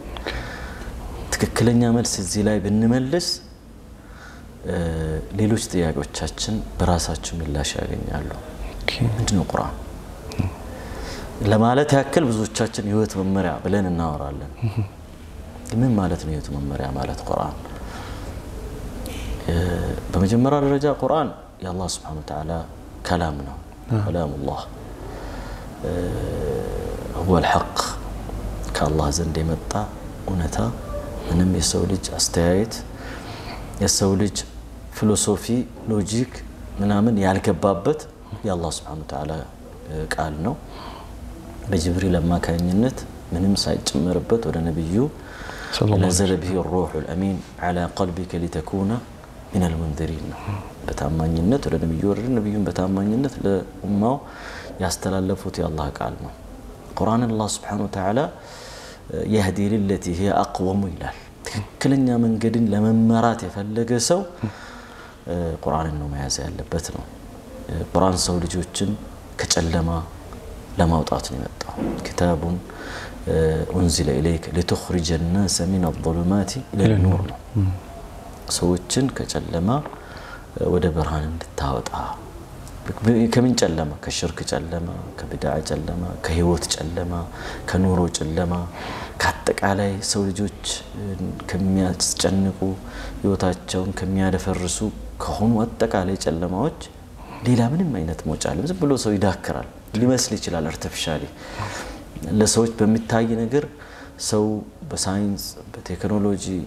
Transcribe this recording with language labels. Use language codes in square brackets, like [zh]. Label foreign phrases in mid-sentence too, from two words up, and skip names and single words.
[am] ትክክለኛ መልስ እዚህ ላይ ብንመልስ ሌሎች ጥያቄዎቻችን በራሳቸው ምላሽ ያገኛሉ ምንድነው ቁርአን ለማለት ያክል ብዙዎቻችን ህይወት መመሪያ ብለን እናወራለን ምን ማለት ነው ህይወት መመሪያ ማለት ቁርአን በመጀመሪያ ደረጃ ቁርአን የአላህ [ar] سبحانه وتعالى [am] كلام ነው [ar] كلام الله هو الحق [am] ከአላህ ዘንድ የመጣ እውነታ ምንም የሰው ልጅ አስተያየት የሰው ልጅ ፊሎሶፊ ሎጂክ ምናምን ያልገባበት የአላህ [ar] سبحانه وتعالى [am] ቃል ነው በጅብሪል አማካኝነት ምንም ሳይጨመርበት ወደ ነብዩ [ar] نزل به الروح الامين على قلبك لتكون من المنذرين [am] በታማኝነት ወደ ነብዩ ወረደ ነብዩን በታማኝነት ለኡማው ያስተላለፉት የአላህ ቃል ነው ቁርአን አላህ [ar] سبحانه وتعالى يهدي للتي هي اقوم [am] ይላል ትክክለኛ መንገድን ለመመራት የፈለገ ሰው ቁርአንን ነው መያዝ ያለበት ነው ቁርአን ሰው ልጆችን ከጨለማ ለማውጣት ነው የመጣው [ar] كتابٌ انزل اليك لتخرج الناس من الظلمات الى النور [am] ሰዎችን ከጨለማ ወደ ብርሃን እንድታወጣ ከምን ጨለማ ከሽርክ ጨለማ ከብድዓ ጨለማ ከህይወት ጨለማ ከኑሮ ጨለማ ከአጠቃላይ ሰው ልጆች ከሚያስጨንቁ ህይወታቸውን ከሚያደፈርሱ ከሆኑ አጠቃላይ ጨለማዎች ሌላ ምንም አይነት መውጫ አለ ዝም ብሎ ሰው ይዳክራል ሊመስል ይችላል አርቲፊሻሊ ለሰዎች በሚታይ ነገር ሰው በሳይንስ በቴክኖሎጂ